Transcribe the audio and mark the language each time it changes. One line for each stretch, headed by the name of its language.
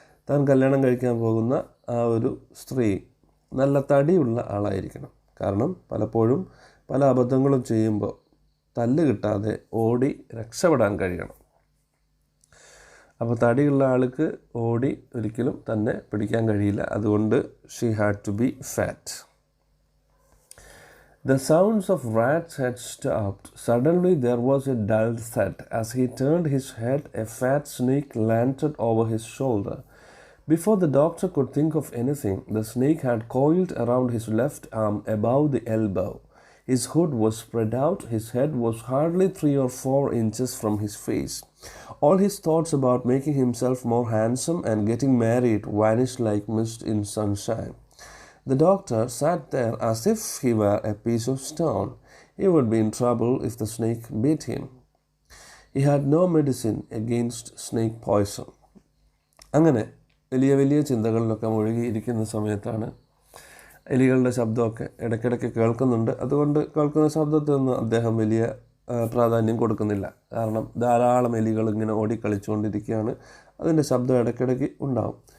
Malayalam: താൻ കല്യാണം കഴിക്കാൻ പോകുന്ന ആ ഒരു സ്ത്രീ നല്ല തടിയുള്ള ആളായിരിക്കണം. കാരണം പലപ്പോഴും പല അബദ്ധങ്ങളും ചെയ്യുമ്പോൾ തല്ല് കിട്ടാതെ ഓടി രക്ഷപ്പെടാൻ കഴിയണം. അപ്പോൾ തടിയുള്ള ആൾക്ക് ഓടി ഒരിക്കലും തന്നെ പിടിക്കാൻ കഴിയില്ല. അതുകൊണ്ട്
English: She had to be fat.
Malayalam: The sounds of rats had stopped. Suddenly there was a dull thud. As he turned his head, a fat snake landed over his shoulder. Before the doctor could think of anything, the snake had coiled around his left arm above the elbow. His hood was spread out. His head was hardly 3 or 4 inches from his face. All his thoughts about making himself more handsome and getting married vanished like mist in sunshine. The doctor sat there as if he were a piece of stone. He would be in trouble if the snake bit him. He had no medicine against snake poison. അങ്ങനെ വലിയ വലിയ ചിന്തകളിലൊക്കെ മുഴുകിയിരിക്കുന്ന സമയത്താണ് എലികളുടെ ശബ്ദമൊക്കെ ഇടയ്ക്കിടയ്ക്ക് കേൾക്കുന്നുണ്ട്. അതുകൊണ്ട് കേൾക്കുന്ന ശബ്ദത്തിനൊന്നും അദ്ദേഹം വലിയ പ്രാധാന്യം കൊടുക്കുന്നില്ല. കാരണം ധാരാളം എലികൾ ഇങ്ങനെ ഓടിക്കളിച്ചുകൊണ്ടിരിക്കുകയാണ്. അതിൻ്റെ ശബ്ദം ഇടയ്ക്കിടയ്ക്ക് ഉണ്ടാവും.